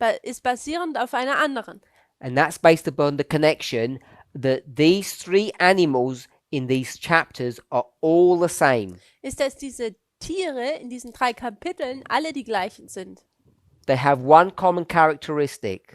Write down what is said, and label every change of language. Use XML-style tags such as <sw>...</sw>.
<de>ist basierend auf einer anderen.</de> <en>And that's based upon the connection that these three animals in these chapters are all the same.</en> <de>Ist, dass diese Tiere in diesen 3 Kapiteln alle die gleichen sind.</de> <en>They have one common characteristic.</en>